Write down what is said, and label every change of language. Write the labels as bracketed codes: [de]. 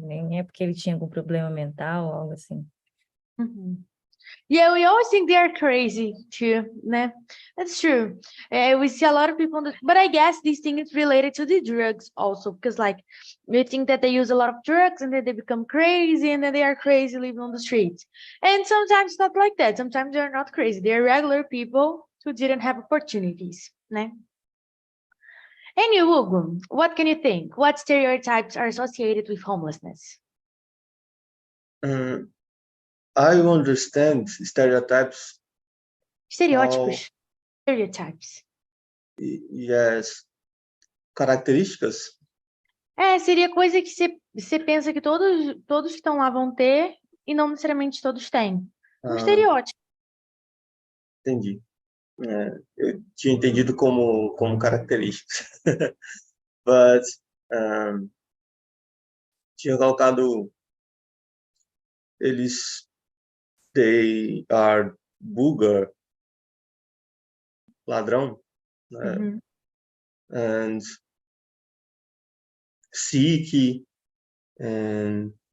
[pt] Nem é porque ele tinha algum problema mental, algo assim. [en] Yeah, we always think they are crazy too. Né? That's true. We see a lot of people, but I guess this thing is related to the drugs also, because like we think that they use a lot of drugs and then they become crazy and then they are crazy living on the streets. And sometimes it's not like that. Sometimes they're not crazy. They're regular people who didn't have opportunities. Né? And you, Hugo, what can you think? What stereotypes are associated with homelessness? I understand stereotypes. [pt] Estereótipos. [en] Stereotypes. Yes. [pt] Características. Seria coisa que você pensa que todos que estão lá vão ter e não necessariamente todos têm. Um estereótipo. Entendi. Eu tinha entendido como características. [en] But [pt] tinha colocado eles, [en] they are booger, [pt] ladrão, [en] and sick, and